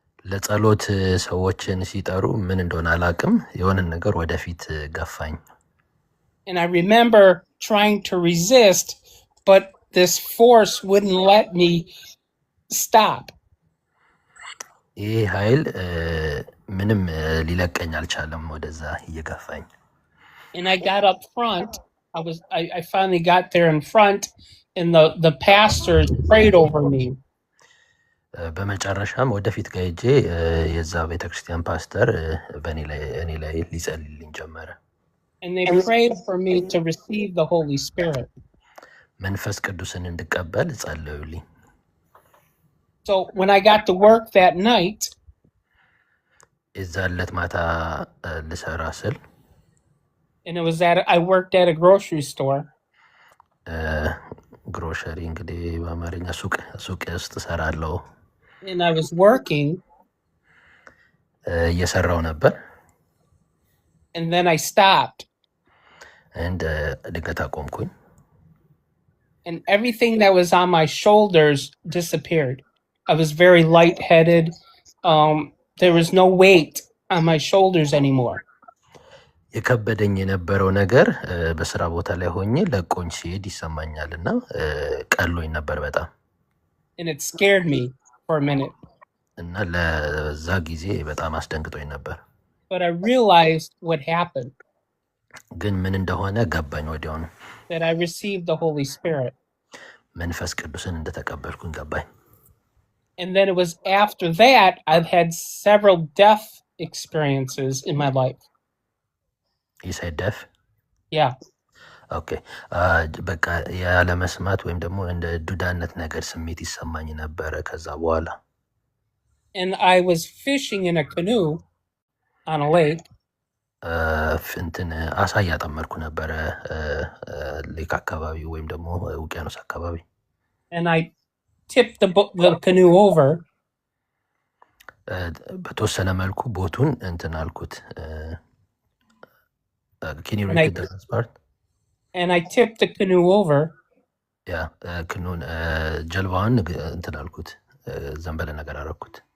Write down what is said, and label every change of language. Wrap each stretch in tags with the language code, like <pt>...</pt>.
<am>ለጸሎት ሰዎችን ሲጠሩ ምን እንደሆነ አላቅም የሆነ ነገር ወደፊት ገፋኝ።</am> <en>And I remember trying to resist, but this force wouldn't let me stop.</en> <am>ይህ ኃይል ምንም ሊለቀኝ አልቻለም ወደዛ እየገፋኝ።</am> <en>And I got up front. I finally got there in front, and the pastors prayed over me.</en> <am>በመጨረሻም ወደፊት ጋር ሄጄ የዛ ቤተክርስቲያን ፓስተር እኔ ላይ ሊጸልይልኝ ጀመረ።</am> <en>And they prayed for me to receive the Holy Spirit.</en> <am>መንፈስ ቅዱስን እንድቀበል ጸለዩልኝ።</am> <en>So when I got to work that night,</en> <am>የዛን ዕለት ማታ ልሰራ ስል</am> <en>and I worked at a grocery store.</en> <am>ግሮሰሪ እንግዲህ በአማርኛ ሱቅ ውስጥ እሰራለሁ።</am> <en>And I was working.</en> <am>እየሰራው ነበር.</am> <en>And then I stopped.</en> <am>And ድንገት አቆምኩኝ.</am> <en>And everything that was on my shoulders disappeared. I was very lightheaded. There was no weight on my shoulders anymore.</en> <am>የከበደኝ የነበረው ነገር በስራ ቦታ ላይ ሆኜ ለቆኝ ሲሄድ ይሰማኛልና ቀሎኝ ነበር በጣም።</am> <en>And it scared me for a minute.</en> <am>እና ለዛ ጊዜ በጣም አስደንግጦኝ ነበር።</am> <en>But I realized what happened.</en> <am>ግን ምን እንደሆነ ገባኝ ወዲያውኑ።</am> <en>That I received the Holy Spirit.</en> <am>መንፈስ ቅዱስን እንደተቀበልኩኝ ገባኝ።</am> <en>And then it was after that I've had several death experiences in my life. You said deaf? Yeah. Okay.</en> <am>በቃ ያለ መስማት ወይም ደግሞ እንደ ዱዳነት ነገር ስሜት ይሰማኝ ነበር ከዛ በኋላ።</am> <en>And I was fishing in a canoe on a lake.</en> <am>እንትን አሳ እያጠመድኩ ነበረ ሌክ አካባቢ ወይም ደግሞ ውቅያኖስ አካባቢ።</am> <en>And I tipped the canoe over.</en> <am>በተወሰነ መልኩ ቦቱን እንትን አልኩት።</am> <en>Can you repeat the last part? And I tipped the canoe over.</en> <am>Yeah, ክኑን ጀልባውን እንትን አልኩት ዘንበለ ነገር አደረኩት።</am>